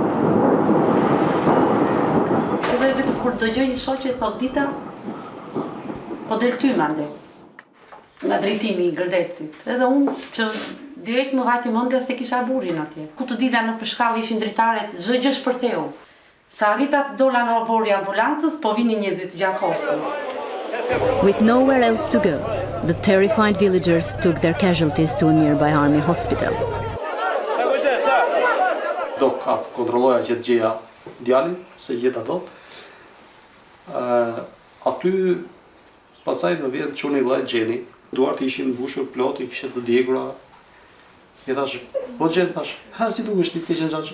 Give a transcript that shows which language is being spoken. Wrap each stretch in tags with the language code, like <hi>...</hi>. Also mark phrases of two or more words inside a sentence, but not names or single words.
<sq>Edhe vetë kur dëgjoj një shoqe thot dita po del ty mande. Nga drejtimi i Gërdecit. Edhe unë që direkt më vajti mendja se kisha burrin atje. Ku të dila në përshkallë ishin dritaret, çdo gjë shpërtheu. Sa arrita dola në obori ambulancës, po vinin njerëzit gjakostën.</sq> <en>With nowhere else to go, the terrified villagers took their casualties to a nearby army hospital.</en> <sq>Do ka kontrolloja që të gjeja djalin, se gjeta dot. Aty pasaj në vjet çuni vllai gjeni, duart ishin mbushur plot, i kishte të djegura. I thash, po gjen thash, ha si dukesh ti keq xhaxh.</sq>